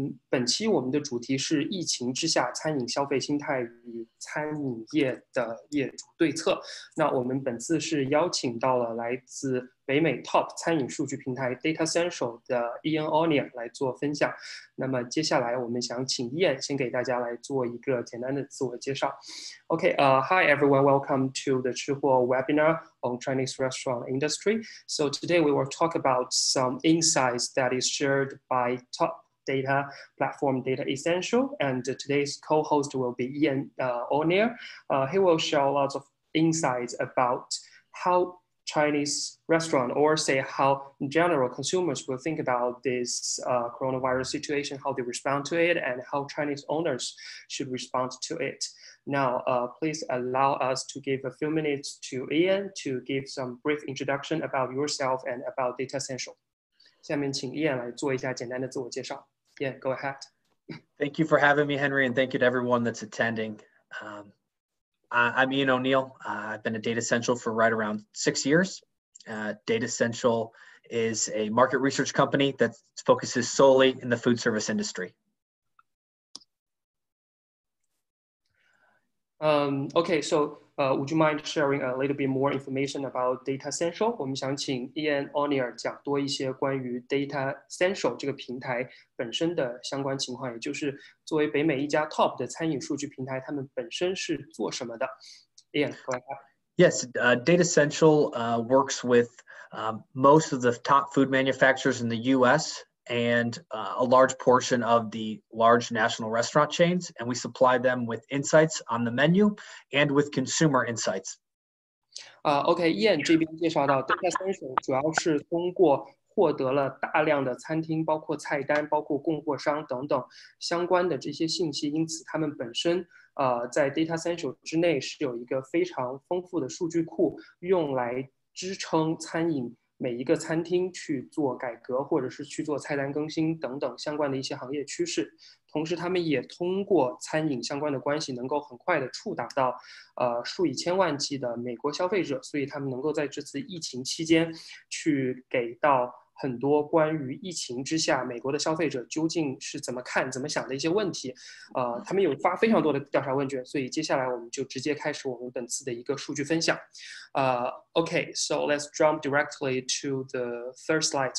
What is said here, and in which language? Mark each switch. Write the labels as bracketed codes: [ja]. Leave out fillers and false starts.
[zh] 本期我们的主题是疫情之下餐饮消费心态与餐饮业的业主对策。那我们本次是邀请到了来自北美 Top 餐饮数据平台 Datassential 的 Ian O'Neill 来做分享。那么接下来我们想请 Ian 先给大家来做一个简单的自我介绍。 [en] Hi everyone, welcome to the 吃货 webinar on Chinese restaurant industry. So today we will talk about some insights that is shared by Top data platform Datassential, and today's co-host will be Ian O'Neill. He will share lots of insights about how Chinese restaurant, or say how in general consumers will think about this coronavirus situation, how they respond to it, and how Chinese owners should respond to it. Now, please allow us to give a few minutes to Ian to give some brief introduction about yourself and about Datassential. [zh] 下面请 Ian 来做一下简单的自我介绍。 [en] Ian, go ahead. Thank you for having me, Henry, and thank you to everyone that's attending. I'm Ian O'Neill. I've been at Datassential for right around 6 years. Datassential is a market research company that focuses solely in the food service industry. Okay, so would you mind sharing a little bit more information about Datassential? [zh] 我们想请 Ian O'Neill 讲多一些关于 Datassential 这个平台本身的相关情况，也就是作为北美一家 Top 的餐饮数据平台，他们本身是做什么的 ？ [en] Ian, go ahead. Yes, Datassential works with most of the top food manufacturers in the U.S. and a large portion of the large national restaurant chains, and we supply them with insights on the menu and with consumer insights. [zh] OK，Ian 这边介绍到 Datassential 主要是通过获得了大量的餐厅，包括菜单、包括供货商等等相关的这些信息，因此他们本身在 Datassential 之内是有一个非常丰富的数据库，用来支撑餐饮每一个餐厅去做改革，或者是去做菜单更新等等相关的一些行业趋势。同时，他们也通过餐饮相关的关系，能够很快的触达到数以千万计的美国消费者，所以他们能够在这次疫情期间去给到很多关于疫情之下美国的消费者究竟是怎么看、怎么想的一些问题。他们有发非常多的调查问卷，所以接下来我们就直接开始我们本次的一个数据分享。 [en] Okay, so let's jump directly to the third slide.